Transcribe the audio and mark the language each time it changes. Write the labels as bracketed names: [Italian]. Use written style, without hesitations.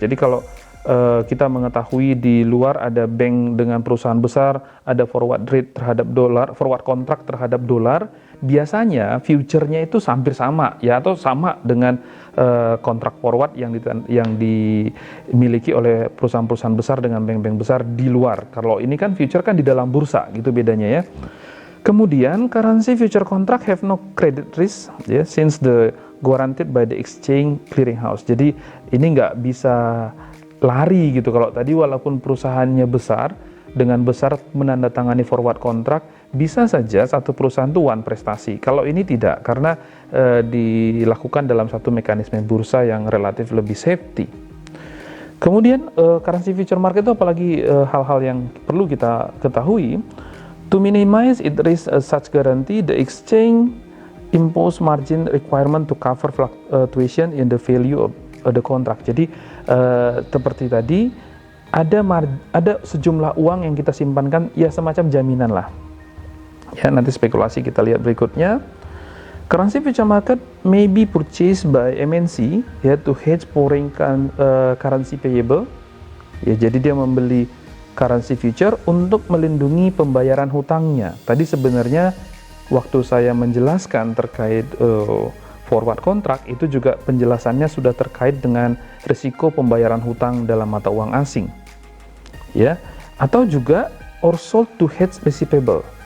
[Indonesian] Jadi kalau kita mengetahui di luar ada bank dengan perusahaan besar, ada forward rate terhadap dolar, forward contract terhadap dolar, biasanya future-nya itu hampir sama ya, atau sama dengan kontrak forward yang dimiliki oleh perusahaan-perusahaan besar dengan bank-bank besar di luar. Kalau ini kan future kan di dalam bursa, gitu bedanya ya. Kemudian [English] currency future contract have no credit risk ya, since the guaranteed by the exchange clearinghouse. [Indonesian] Jadi ini nggak bisa lari gitu. Kalau tadi walaupun perusahaannya besar, dengan besar menandatangani forward contract, bisa saja satu perusahaan itu one prestasi. Kalau ini tidak, karena dilakukan dalam satu mekanisme bursa yang relatif lebih safety. Kemudian currency future market itu apalagi hal-hal yang perlu kita ketahui. [English] To minimize it risk such guarantee, the exchange impose margin requirement to cover fluctuation in the value of the contract. [Indonesian] Jadi seperti tadi, ada sejumlah uang yang kita simpankan ya semacam jaminan lah ya. Nanti spekulasi kita lihat berikutnya. [English] Currency future market may be purchased by MNC ya to hedge foreign currency payable ya. [Indonesian] Jadi dia membeli currency future untuk melindungi pembayaran hutangnya. Tadi sebenarnya waktu saya menjelaskan terkait forward contract, itu juga penjelasannya sudah terkait dengan risiko pembayaran hutang dalam mata uang asing ya, atau juga [English] or sold to hedge receivable.